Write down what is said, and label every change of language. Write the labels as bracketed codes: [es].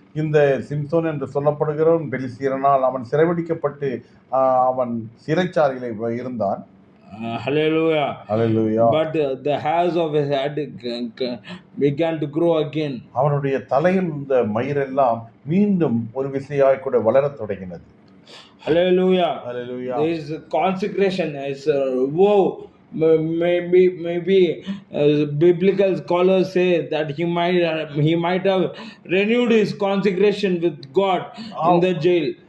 [ta] இந்த சிம்சோன் என்று சொல்லப்படுகிறவன் பெலிஸ்தியரால் அவன் சிறைபிடிக்கப்பட்டு அவன் சிறைச்சாலையிலே இருந்தான். [en] Hallelujah. Hallelujah. But the hairs of his head began to grow again. [ta] அவனுடைய தலையில் இந்த மயிரெல்லாம் மீண்டும் ஒரு விசையாய் கூட வளரத் தொடங்கினது. [en] Hallelujah. Hallelujah. There is consecration. Is woe. Maybe biblical scholars say that he might have renewed his consecration with God in the jail.